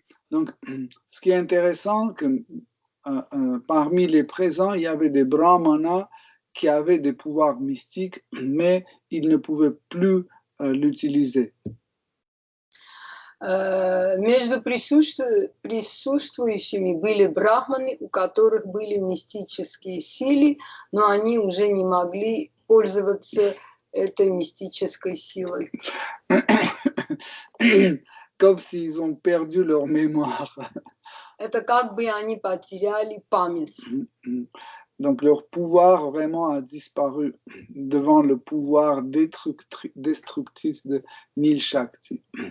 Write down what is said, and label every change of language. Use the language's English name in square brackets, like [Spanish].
[French] Donc, ce qui est intéressant, que parmi les présents, il y avait des brahmanas qui avaient des pouvoirs mystiques, mais ils ne pouvaient plus l'utiliser. [Russian] Между присутствующими были брахманы, у которых были мистические силы, но они уже не могли пользоваться этой мистической силой. [French] Comme s'ils ont perdu leur mémoire. [Russian] Это как бы они потеряли память. [French] Donc leur pouvoir vraiment a disparu devant le pouvoir destructrice de Nil Shakti.